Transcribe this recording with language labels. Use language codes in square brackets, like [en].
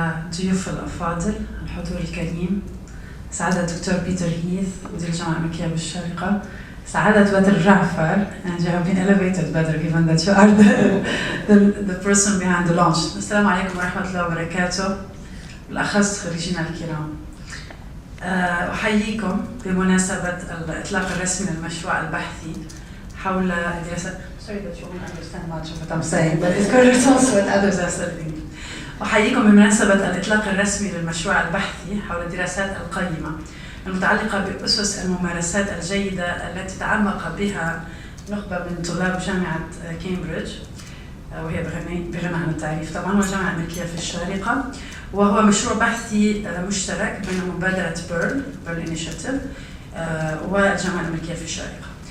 [ar] ضيوف الأفاضل، الحضور الكريم، سعادة الدكتور بيتر هيث مدير الجامعة الأمريكية بالشارقة، سعادة بدر جعفر, [en] and you have been elevated, Badr, given that you are the person behind the launch. [ar] السلام عليكم ورحمة الله وبركاته، بالأخص خريجينا الكرام. أحييكم بمناسبة الإطلاق الرسمي للمشروع البحثي حول دراسات. [en] Sorry that you won't understand much of what I'm saying, but it's good also what others are saying. [ar] أحييكم بمناسبة الإطلاق الرسمي للمشروع البحثي حول الدراسات القيمة المتعلقة بأسس الممارسات الجيدة التي تعمق بها نخبة من طلاب جامعة كامبريدج، وهي بغنى عن التعريف طبعا، والجامعة الأمريكية في الشارقة، وهو مشروع بحثي مشترك بين مبادرة بيرل إنيشيتيف والجامعة الأمريكية في الشارقة.